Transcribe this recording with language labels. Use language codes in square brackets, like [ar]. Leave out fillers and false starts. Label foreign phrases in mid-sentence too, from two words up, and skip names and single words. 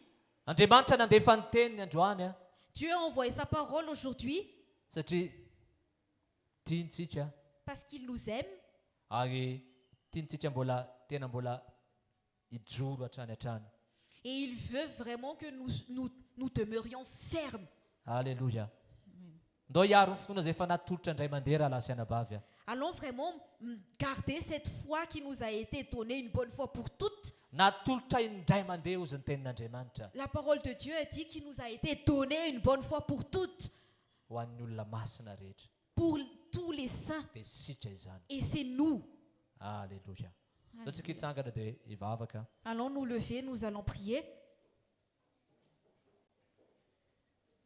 [mg] andriamanitra nandefa ny teniny androany a [fr] Dieu a envoyé sa parole aujourd'hui [mg] satria tiantsika [fr] parce qu'il nous aime [mg] ary tiantsika tena mbola hijoro hatrany hatrany [fr] et il veut vraiment que nous demeurions fermes. [mg] alleluia ndao hiaro ny finoana zay efa natolotra indray mandeha raha lasiana bavy a [fr] Allons vraiment garder cette foi qui nous a été donnée une bonne fois pour toutes. [mg] natolotra indray mandeha ozy ny tenin'andriamanitra [fr] La parole de Dieu a dit qu'il nous a été donnée une bonne fois pour toutes, [mg] ho an'ny olona masina rehetra [fr] pour tous les saints. [mg] dia sitra izany [fr] Et c'est nous. [mg] alleluia zao tsika hitsangana dia hivavaka [fr] Allons nous lever, nous allons prier.